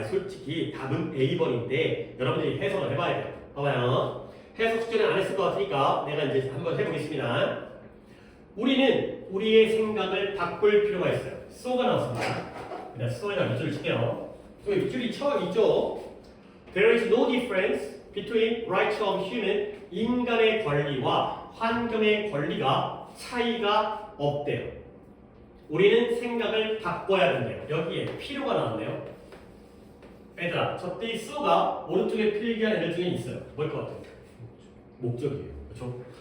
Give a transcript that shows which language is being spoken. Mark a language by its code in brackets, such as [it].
[ko] 솔직히 답은 A번인데 여러분들이 해석을 해봐야 돼요. 봐봐요. 해석 숙제는 안 했을 것 같으니까 내가 이제 한번 해보겠습니다. 우리는 우리의 생각을 바꿀 필요가 있어요. so가 나왔습니다. 일단 so에다 밑줄을 칠게요. 여기 밑줄이 쳐 있죠. [en] There is no difference between rights of human. [ko] 인간의 권리와 환경의 권리가 차이가 없대요. 우리는 생각을 바꿔야 된대요. 여기에 필요가 나왔네요. 얘들아, 저때 so가 오른쪽에 필기한 애들 중에 있어요. 뭘 것 같아요? 목적이에요. 그렇죠?